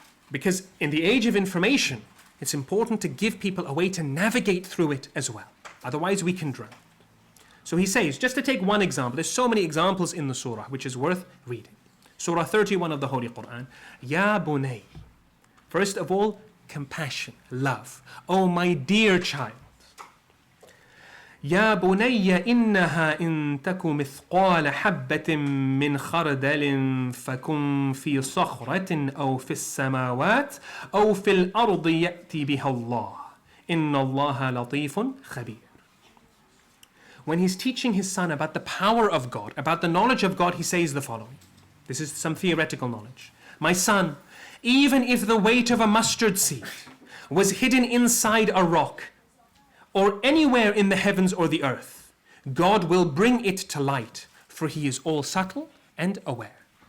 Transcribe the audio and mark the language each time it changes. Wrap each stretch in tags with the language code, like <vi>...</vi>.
<en>Because in the age of information, it's important to give people a way to navigate through it as well. Otherwise we can drown. So he says, just to take one example, there's so many examples in the surah which is worth reading. Surah 31 of the Holy Quran. Ya bunay. First of all, compassion, love. Oh my dear child.</en> <ar>يا بني إنها إن تك مثقال حبة من خردل فكن في صخرة أو في السماوات أو في الأرض يأتي بها الله إن الله لطيف خبير.</ar> <en>When he's teaching his son about the power of God, about the knowledge of God, he says the following. This is some theoretical knowledge. My son, even if the weight of a mustard seed was hidden inside a rock, or anywhere in the heavens or the earth, God will bring it to light, for He is all subtle and aware.</en>